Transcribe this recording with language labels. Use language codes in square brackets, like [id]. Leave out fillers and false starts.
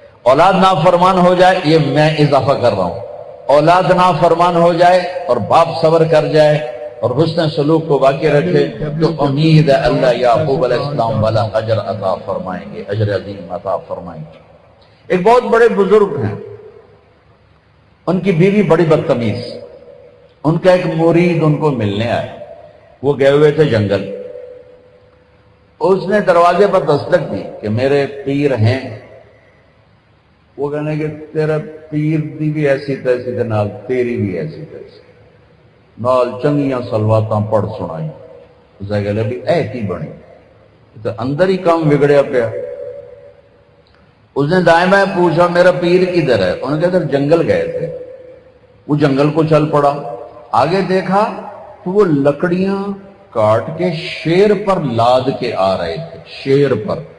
[ur] اولاد نافرمان ہو جائے، یہ میں اضافہ کر رہا ہوں، اولاد نافرمان ہو جائے اور باپ صبر کر جائے اور حسن سلوک کو باقی رکھے تو امید ہے اللہ یعقوب علیہ السلام والا اجر عطا فرمائیں گے، اجر عظیم عطا فرمائیں گے۔ ایک بہت بڑے بزرگ ہیں، ان کی بیوی بڑی بدتمیز، ان کا ایک مرید ان کو ملنے آئے، وہ گئے ہوئے تھے جنگل، اس نے دروازے پر دستک دی کہ میرے پیر ہیں. [pa] وہ کہنے کہ تیرا پیر دی بھی ایسی تیسی تے نال تیری بھی ایسی تیسی, نال چنگیاں سلواتاں پڑھ سنائی. اسے کہا بھی اے کی بنی, تو اندر ہی کام بگڑیا پیا. [ur] اس نے دائیں بائیں پوچھا میرا پیر کدھر ہے؟ انہوں نے کہا جنگل گئے تھے. وہ جنگل کو چل پڑا, آگے دیکھا تو وہ لکڑیاں کاٹ کے شیر پر لاد کے آ رہے تھے, شیر پر.